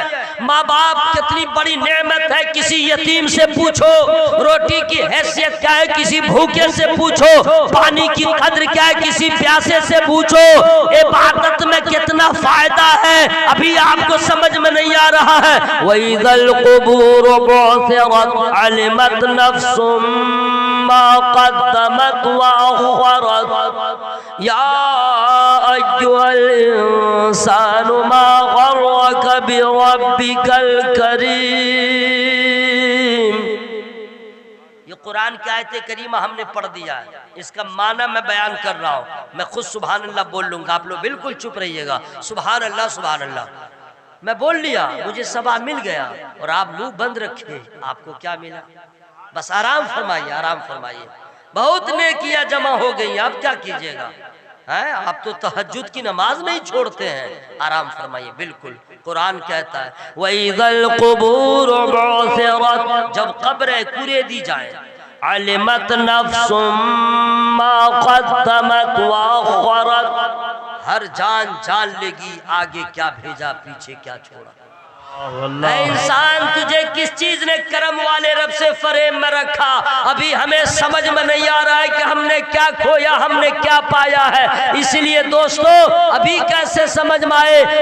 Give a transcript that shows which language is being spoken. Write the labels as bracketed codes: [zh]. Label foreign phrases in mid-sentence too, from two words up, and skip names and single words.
[hi] माँ बाप कितनी बड़ी नेमत है, किसी यतीम से पूछो। रोटी की हैसियत क्या है, किसी भूखे से पूछो। पानी की कद्र क्या है, किसी प्यासे से पूछो। इबादत में कितना फायदा है, अभी आपको समझ में नहीं आ रहा है। [ar] وإذا القبور بعثرت علمت نفس ما قدمت وأخرت يا أيها الإنسان ما غرك بربك الكريم. [hi] ये कुरान की आयत करीमा हमने पढ़ दिया है, इसका माना मैं बयान कर रहा हूँ। मैं खुद [ar] سبحان الله [hi] बोल लूंगा, आप लोग बिल्कुल चुप रहिएगा। [ar] سبحان الله سبحان الله [hi] मैं बोल लिया, मुझे सवाब मिल गया और आप मुंह बंद रखे, आपको क्या मिला? बस आराम फरमाइए, आराम फरमाइए। बहुत नेकियां जमा हो गई, आप क्या कीजिएगा? है, आप तो तहज्जुद की नमाज नहीं छोड़ते हैं। आराम फरमाइए, बिल्कुल कुरान कहता है [ar] وإذا القبور بعثرت, [hi] जब कब्रें कुरे दी जाए, [ar] علمت نفس ما قدمت وأخرت, [hi] हर जान जान लेगी आगे क्या भेजा पीछे क्या छोड़ा। इंसान, तुझे किस चीज ने करम वाले रब से फरेब में रखा? अभी हमें समझ में नहीं आ रहा है कि हमने क्या खोया, हमने क्या पाया है। इसलिए दोस्तों, अभी कैसे समझ में आए?